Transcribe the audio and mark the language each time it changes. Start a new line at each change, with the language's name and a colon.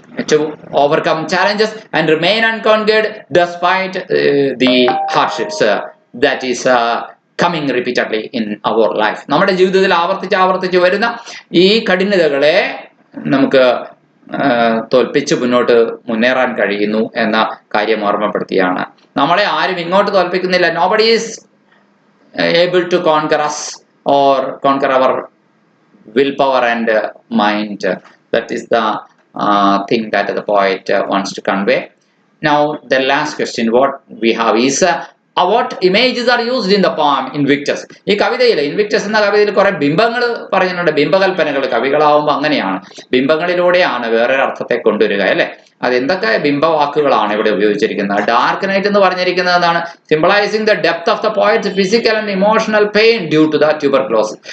English: To overcome challenges and remain unconquered despite the hardships that is coming repeatedly in our life.
Malayalam: നമ്മുടെ ജീവിതത്തിൽ ആവർത്തിച്ച് വരുന്ന ഈ കഠിനതകളെ നമുക്ക് തോൽപ്പിച്ച് മുന്നോട്ട് മുന്നേറാൻ കഴിയുന്നു എന്ന കാര്യം ഓർമ്മപ്പെടുത്തിയാണ്. നമ്മളെ ആരും ഇങ്ങോട്ട് തോൽപ്പിക്കുന്നില്ല.
English: Nobody is able to conquer us or conquer our willpower and mind. That is the thing that the poet wants to convey. Now the last question what we have is what images are used in the poem Invictus?
Malayalam: ഈ കവിതയിൽ, Invictus എന്ന കവിതയിൽ കുറെ ബിംബങ്ങൾ പറഞ്ഞിട്ടുണ്ട്, ബിംബകൽപ്പനകൾ. കവികളാവുമ്പോൾ അങ്ങനെയാണ്, ബിംബങ്ങളിലൂടെയാണ് വേറൊരു അർത്ഥത്തെ കൊണ്ടുവരിക, അല്ലെ? അതെന്തൊക്കെ ബിംബവാക്കുകളാണ് ഇവിടെ ഉപയോഗിച്ചിരിക്കുന്നത്? ഡാർക്ക് നൈറ്റ് എന്ന് പറഞ്ഞിരിക്കുന്നത് എന്താണ്?
English: Symbolising the depth of the poet's physical and emotional pain due to the tuberculosis.